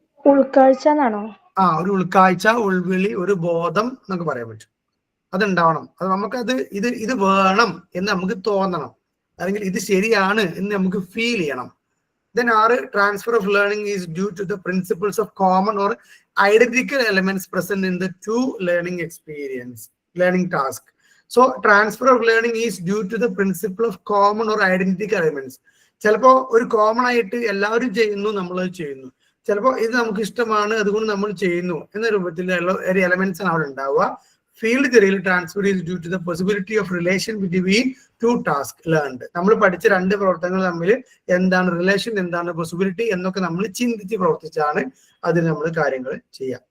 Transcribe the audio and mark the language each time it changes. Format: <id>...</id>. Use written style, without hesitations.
<ml>ഉൾക്കാഴ്ച എന്നാണോ? ഒരു ഉൾക്കാഴ്ച, ഉൾവിളി, ഒരു ബോധം എന്നൊക്കെ പറയാൻ പറ്റും. അതുണ്ടാവണം. അത് നമുക്കത് ഇത് വേണം എന്ന് നമുക്ക് തോന്നണം, അല്ലെങ്കിൽ ഇത് ശരിയാണ് എന്ന് നമുക്ക് ഫീൽ ചെയ്യണം.</ml> <en>Then 6 transfer of learning is due to the principles of common or identical elements present in the two learning task. So transfer of learning is due to the principle of common or identical elements.</en> <ml>ചിലപ്പോ ഒരു common ആയിട്ട് എല്ലാവരും ചെയ്യുന്നു, നമ്മൾ ചെയ്യുന്നു. ചിലപ്പോൾ ഇത് നമുക്ക് ഇഷ്ടമാണ്, അതുകൊണ്ട് നമ്മൾ ചെയ്യുന്നു എന്ന രൂപത്തിലുള്ള ഒരു എലമെന്റ്സ് ആണ് അവിടെ ഉണ്ടാവുക.</ml> <en>Field തിയറിയിൽ transfer is due to the possibility of relation between 2 task learned.</en> <ml>നമ്മൾ പഠിച്ച 2 പ്രവർത്തനങ്ങൾ തമ്മിൽ എന്താണ് റിലേഷൻ, എന്താണ് പോസിബിലിറ്റി എന്നൊക്കെ നമ്മൾ ചിന്തിച്ച് പ്രവർത്തിച്ചാണ് അതിൽ നമ്മൾ കാര്യങ്ങൾ ചെയ്യുക.</ml>